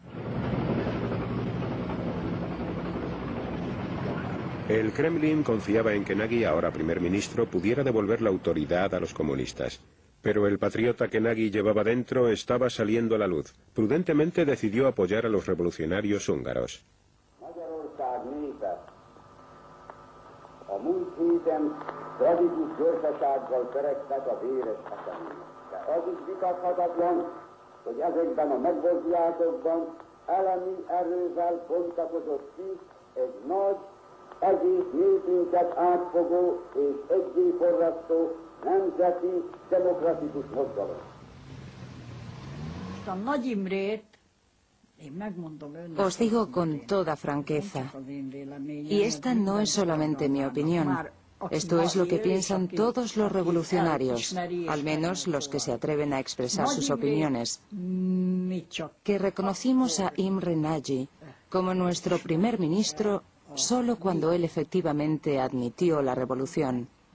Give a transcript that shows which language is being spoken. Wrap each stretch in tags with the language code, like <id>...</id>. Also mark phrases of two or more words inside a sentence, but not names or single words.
<es>El Kremlin confiaba en que Nagy, ahora primer ministro, pudiera devolver la autoridad a los comunistas. Pero el patriota que Nagy llevaba dentro estaba saliendo a la luz. Prudentemente decidió apoyar a los revolucionarios húngaros.</es> <hu>A múlt héten tragikus gyorsasággal törektek a véres eseményekre. Az is vitathatatlan, hogy ezekben a megmozdulatokban elemi erővel bontakozott ki egy nagy, egész népünket átfogó és egyéforrasztó nemzeti demokratikus mozgalom. A Nagy Imrét</hu> <es>os digo con toda franqueza, y esta no es solamente mi opinión. Esto es lo que piensan todos los revolucionarios, al menos los que se atreven a expresar sus opiniones, que reconocimos a Imre Nagy como nuestro primer ministro solo cuando él efectivamente admitió la revolución.</es>